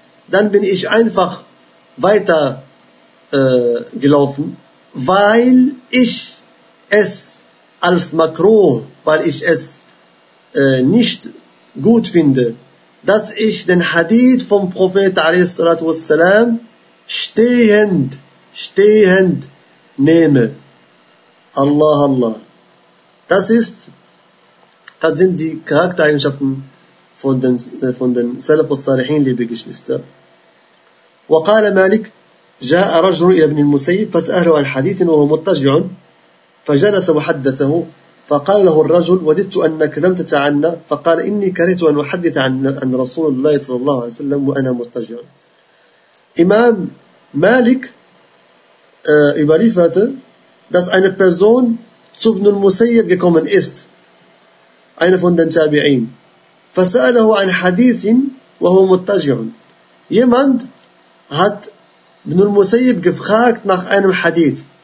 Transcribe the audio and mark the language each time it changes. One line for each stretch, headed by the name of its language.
German: Dann bin ich einfach weiter gelaufen, weil ich es als Makruh, weil ich es nicht gut finde, dass ich den Hadith vom Prophet ﷺ stehend nehme. Allah, Allah. Das sind die Charaktereigenschaften von den Salaf al-Salihin, liebe Geschwister.
Arabic: وقال مالك جاء رجل إلى ابن المسيب فسأله عن حديث وهو مضطجع فجلس وحدثه فقال له الرجل وددت أنك لم تتعنى فقال إني كرهت أن أحدث عن رسول الله صلى الله عليه وسلم وأنا مضطجع.
German: إمام مالك überliefert, dass eine Person zu ابن المسيب gekommen ist, einer von den Tabi'in.
Arabic: فسأله عن حديث وهو مضطجع.
German: Jemand hat Ibn al-Musayyib gefragt nach einem Hadith.